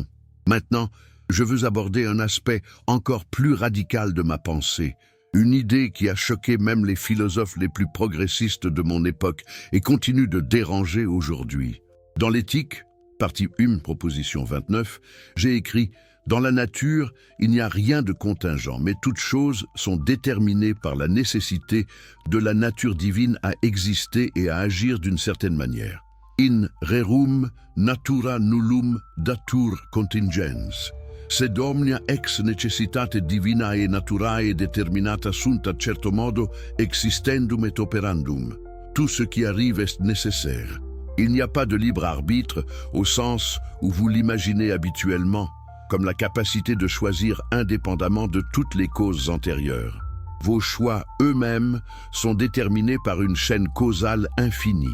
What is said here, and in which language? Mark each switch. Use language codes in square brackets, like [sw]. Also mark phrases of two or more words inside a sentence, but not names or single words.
[fr] Maintenant, je veux aborder un aspect encore plus radical de ma pensée, une idée qui a choqué même les philosophes les plus progressistes de mon époque et continue de déranger aujourd'hui. Dans l'éthique, partie 1, proposition 29, j'ai écrit « Dans la nature, il n'y a rien de contingent, mais toutes choses sont déterminées par la nécessité de la nature divine à exister et à agir d'une certaine manière. [la] In rerum natura nullum datur contingens. Sed omnia ex necessitate divinae naturae determinata sunt a certo modo existendum et operandum. [fr] Tout ce qui arrive est nécessaire. Il n'y a pas de libre arbitre au sens où vous l'imaginez habituellement, comme la capacité de choisir indépendamment de toutes les causes antérieures. Vos choix eux-mêmes sont déterminés par une chaîne causale infinie.